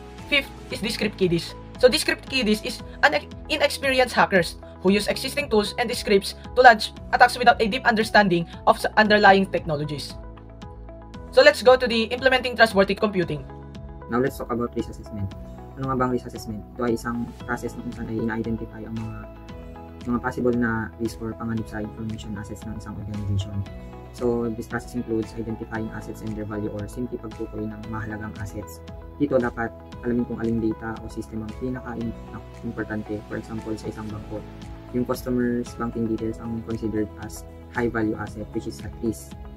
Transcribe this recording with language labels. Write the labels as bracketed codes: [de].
[en] Fifth is the script kiddies. So the script kiddies is inexperienced hackers who use existing tools and scripts to launch attacks without a deep understanding of underlying technologies. So let's go to the implementing trustworthy computing. Now let's talk about risk assessment. [tl] Ano nga bang risk assessment? Ito ay isang process na kung saan ay ina-identify ang mga possible na risk or panganib sa information assets ng isang organization. [en] So this process includes identifying assets and their value or simply [tl] pagtukoy ng mahalagang [en] assets. [tl] Dito dapat alamin kung aling data o system ang pinaka-importante. [en] For example, [tl] sa isang bangko, yung [en] customers' banking details ang considered as high value asset which is at risk.